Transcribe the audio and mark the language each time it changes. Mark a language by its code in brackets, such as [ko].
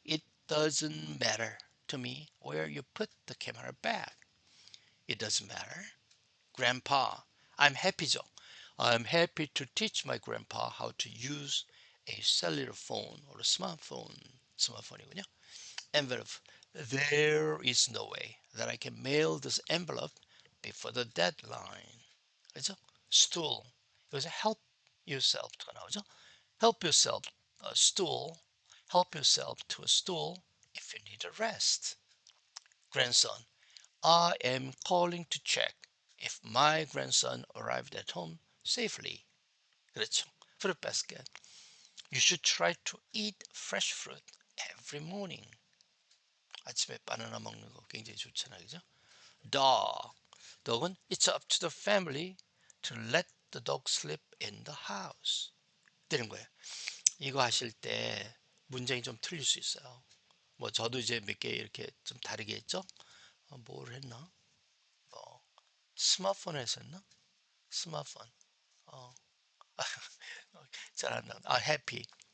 [en] It doesn't matter to me where you put the camera bag. It doesn't matter. Grandpa. I'm happy죠. I'm happy to teach my grandpa how to use a cellular phone or a smartphone. [ko] 스마트폰이군요. Envelope. [en] There is no way that I can mail this envelope before the deadline. [ko] 그죠? Stool. 여기서 help yourself가 나오죠? [en] Help yourself a stool. Help yourself to a stool if you need a rest. Grandson. I am calling to check if my grandson arrived at home safely. [ko] 그렇죠. Fruit basket. [en] You should try to eat fresh fruit every morning. [ko] 아침에 바나나 먹는 거 굉장히 좋잖아요. 그죠? Dog. [en] Dog은 it's up to the family to let the dog sleep in the house. [ko] 되는 거예요. 이거 하실 때 문장이 좀 틀릴 수 있어요. 뭐 저도 이제 몇 개 이렇게 좀 다르게 했죠. 뭘 했나? 뭐 스마트폰에서 했나? 스마트폰. 어, 잘안 나. 아, 해피.